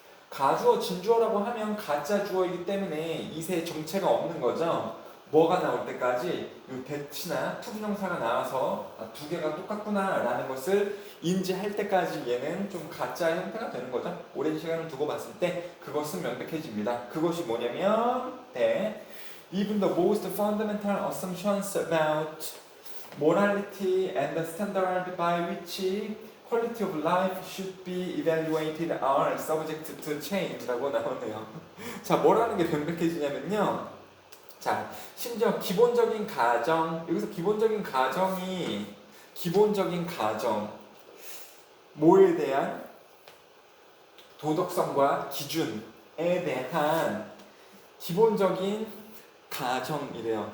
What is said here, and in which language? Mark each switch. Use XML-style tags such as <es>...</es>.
<ko>가주어, 진주어라고 하면 가짜 주어이기 때문에 이세 정체가 없는 거죠. 뭐가 나올 때까지 이 대치나 투부정사가 나와서 두 개가 똑같구나 라는 것을 인지할 때까지 얘는 좀 가짜 형태가 되는 거죠. 오랜 시간을 두고 봤을 때 그것은 명백해집니다.</ko> <en>그것이 뭐냐면 even the most fundamental assumptions about morality and the standard by which quality of life should be evaluated are subject to change</en> <ko>라고 나오네요. 자, 뭐라는 게 명백해지냐면요. 자, 심지어 기본적인 가정, 여기서 기본적인 가정이 기본적인 가정, 뭐에 대한 도덕성과 기준에 대한 기본적인 가정이래요.</ko>